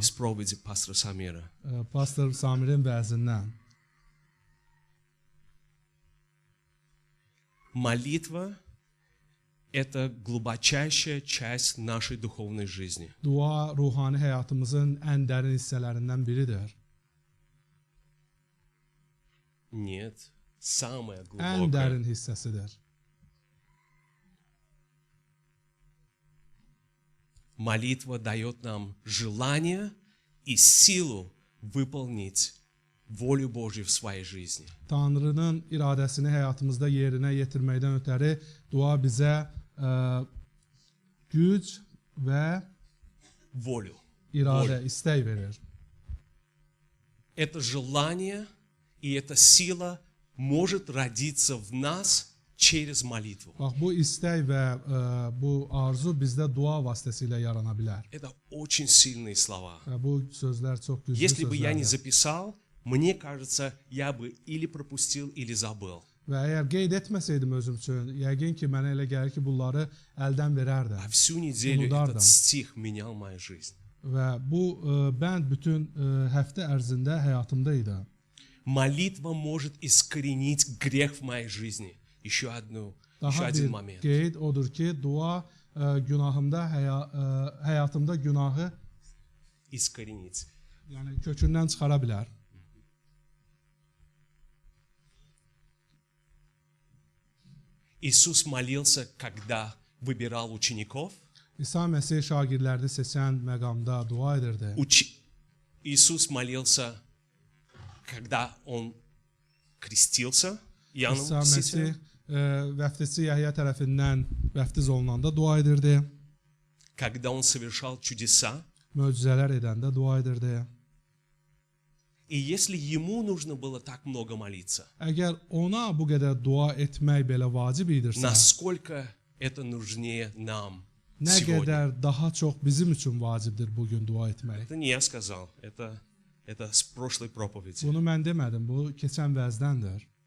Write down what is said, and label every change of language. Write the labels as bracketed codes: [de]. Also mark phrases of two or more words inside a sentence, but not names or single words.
[ru] из проповеди пастора Самира. [az] Pastor Samirin vəzindən. [ru] Молитва – это глубочайшая часть нашей духовной жизни. [az] Dua ruhani həyatımızın ən dərin hissələrindən biridir. [ru] Нет, самая [az] Ən [ru] глубокая. [az] dərin hissəsidir. [ru] Молитва дает нам желание и силу выполнить волю Божью в своей жизни. [az] Tanrının iradəsini həyatımızda yerinə yetirməkdən ötəri dua bizə güc və [ru] Волю. [az] iradə, istək verir. [ru] Это желание и эта сила может родиться в нас через молитву. [az] Bax, bu istək və bu arzu bizdə dua vasitəsilə yarana bilər. [ru] Это очень sильные слова. [az] Və bu sözlər çox güclü [ru] Если бы я не [az] sözlərdir. [ru] записал, мне кажется, я бы или пропустил, или забыл. [az] Və əgər qeyd etməsəydim özüm üçün, yəqin ki, mənə elə gəlir ki, bunları əldən verərdim. [ru] А всю неделю Ударом. этот стих менял мою жизнь. [az] Və bu bənd bütün həftə ərzində həyatımda idi. [ru] Молитва может искоренить грех в моей жизни. Еще [az] Daha [ru] один [az] bir [ru] момент. [az] qeyd odur ki, dua günahımda, həyatımda günahı [ru] Искоренить. [az] yəni kökündən çıxara bilər. [ru] Иисус молился, когда выбирал учеников. [az] İsa Məsih şagirdlərini seçən məqamda dua edirdi. [ru] Иисус молился, когда Он крестился. Иоанном [az] İsa Məsih [ru] Крестителем. [az] vəftizçi Yəhya tərəfindən vəftiz olunanda dua edirdi. [ru] Когда Он совершал чудеса. [az] Möcüzələr edəndə dua edirdi. [ru] И если Ему нужно было так много молиться, [az] Əgər ona bu qədər dua etmək belə vacib idisə, [ru] насколько это нужнее нам [az] nə [ru] сегодня? [az] qədər daha çox bizim üçün vacibdir bu gün dua etmək. [ru] Это не я сказал, это с прошлой проповеди. [az] Bunu mən demədim, bu keçən vəzdəndir.